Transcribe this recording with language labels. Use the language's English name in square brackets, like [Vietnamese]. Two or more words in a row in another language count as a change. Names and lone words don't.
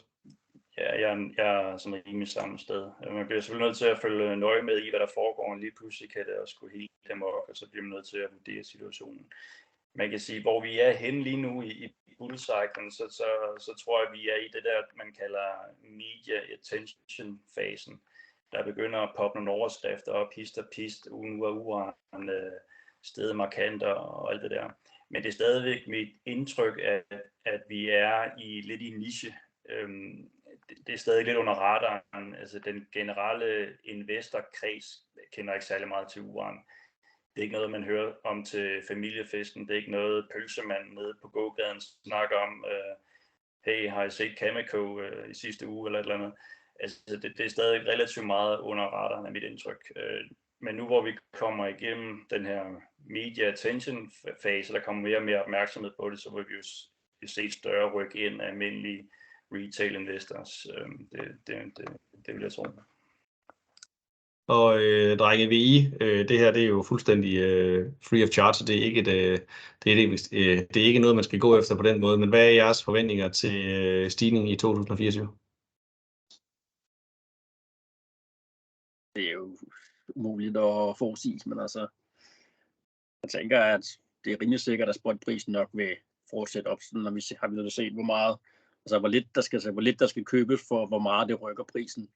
[Danish] Ja, jeg er sådan rimelig samme sted. Man bliver selvfølgelig nødt til at følge nøje med i, hvad der foregår, og lige pludselig kan det også gå helt amok, og så bliver man nødt til at vurdere situationen. Man kan sige, hvor vi er henne lige nu i bullcyclen, så tror jeg, vi er i det der, man kalder [English] media attention- [Danish] fasen. Der begynder at poppe nogle overskrifter op, hist og pist, nu er uran steget markant og alt det der. Men det er stadigvæk mit indtryk, at vi er lidt i niche. Det er stadig lidt under radaren. Altså den generelle investorkreds kender ikke særlig meget til uran. Det er ikke noget, man hører om til familiefesten. Det er ikke noget, pølsemanden nede på gågaden snakker om. Hey, har I set Cameco i sidste uge eller et eller andet? Altså det er stadig relativt meget under radaren af mit indtryk. Men nu hvor vi kommer igennem den her [English] media attention [Danish] fase, der kommer mere og mere opmærksomhed på det, så vil vi jo se større ryk ind af almindelige [English] retail investors. [Danish] Det vil jeg tro. Og drenge VI, det her det er jo fuldstændig [English] free of charge, [Danish] så det er ikke det er ikke noget, man skal gå efter på den måde. Men hvad er jeres forventninger til stigningen i 2024? Det er jo umuligt at forudsige, men altså, jeg tænker, at det er rimelig sikkert, at spotprisen nok vil fortsætte op, sådan, når vi har set, hvor meget, altså hvor lidt der skal købes for, hvor meget det rykker prisen.